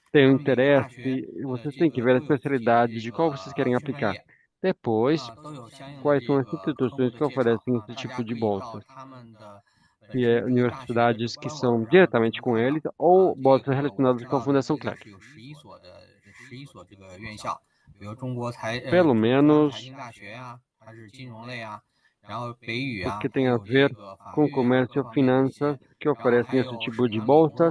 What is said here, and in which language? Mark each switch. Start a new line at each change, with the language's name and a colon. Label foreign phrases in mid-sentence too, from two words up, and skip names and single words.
Portuguese: tenham
Chinese: 他们每个大学
Portuguese: interesse,
Chinese: 的
Portuguese: vocês
Chinese: 这
Portuguese: têm que
Chinese: 个
Portuguese: ver a
Chinese: 都有自己的
Portuguese: especialidade
Chinese: 这
Portuguese: de qual vocês
Chinese: 个
Portuguese: querem
Chinese: 学专
Portuguese: aplicar.
Chinese: 业，
Portuguese: Depois,
Chinese: 都有相应的
Portuguese: quais
Chinese: 这
Portuguese: são as
Chinese: 个科目
Portuguese: instituições
Chinese: 的
Portuguese: que
Chinese: 介绍
Portuguese: oferecem
Chinese: 啊，
Portuguese: esse
Chinese: 大
Portuguese: tipo
Chinese: 家
Portuguese: de
Chinese: 可以到
Portuguese: bolsas.
Chinese: 他们的
Portuguese: que é universidades que são diretamente com eles ou bolsas relacionadas com a Fundação Clegg. Pelo menos porque tem a ver com comércio e finanças que oferecem esse tipo de bolsas.